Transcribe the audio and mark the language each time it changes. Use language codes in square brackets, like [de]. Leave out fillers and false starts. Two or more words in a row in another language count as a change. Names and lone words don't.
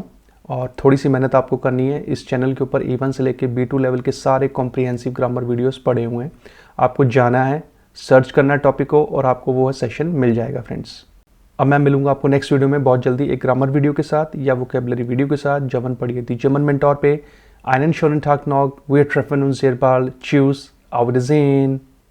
[hi] और थोड़ी सी मेहनत आपको करनी है। इस चैनल के ऊपर E1 से लेकर B2 लेवल के सारे [en] comprehensive grammar videos [hi] पड़े हुए हैं। आपको जाना है, सर्च करना टॉपिक को, और आपको वो सेशन मिल जाएगा फ्रेंड्स। अब मैं मिलूंगा आपको [en] next video [hi] में बहुत जल्दी, एक [en] grammar video [hi] के साथ या [en] vocabulary video [hi] के साथ। जब पढ़िए दी जर्मन मेंटोर पे [de] einen schönen Tag noch, wir treffen uns hier bald, tschüss, auf Wiedersehen।